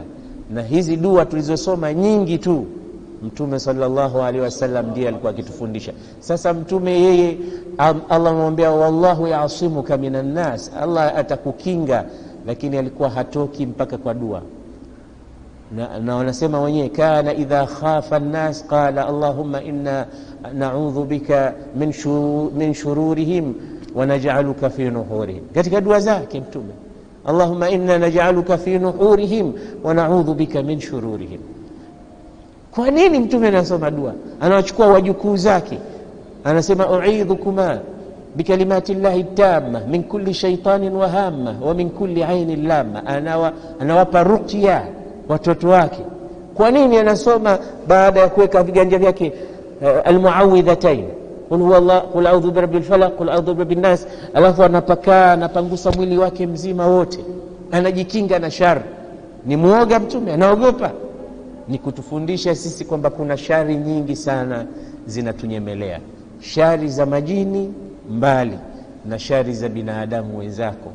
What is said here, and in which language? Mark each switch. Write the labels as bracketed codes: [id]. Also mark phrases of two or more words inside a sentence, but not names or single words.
[sw] Na hizi dua tulizosoma nyingi tu, Mtume [ar] صلى الله عليه وسلم [sw] ndiye alikuwa akitufundisha. Sasa Mtume yeye Allah amwambia [ar] والله يعصمك من الناس, [sw] Allah atakukinga, lakini alikuwa hatoki mpaka kwa dua. Na wanasema wenyewe [ar] كان إذا خاف الناس قال اللهم إنا نعوذ بك من شرورهم ونجعلك في نحورهم. [sw] Katika dua zake Mtume, [ar] اللهم إنا نجعلك في نحورهم ونعوذ بك من شرورهم. [sw] Kwa nini Mtume anasoma dua? Anachukua wajukuu zake, anasema [ar] أعيذكما بكلمات الله التامة من كل شيطان وهامة ومن كل عين لامة. [sw] Anawapa ruqya watoto wake. Kwa nini anasoma baada ya kuweka viganja vyake almuawidhatain, [ar] قل هو الله، قل أعوذ برب الفلق، قل أعوذ برب الناس, [sw] alafu anapangusa mwili wake mzima wote, anajikinga na shari. Ni muoga Mtume, anaogopa. Ni kutufundisha sisi kwamba kuna shari nyingi sana zinatunyemelea, shari za majini mbali na shari za binadamu wenzako.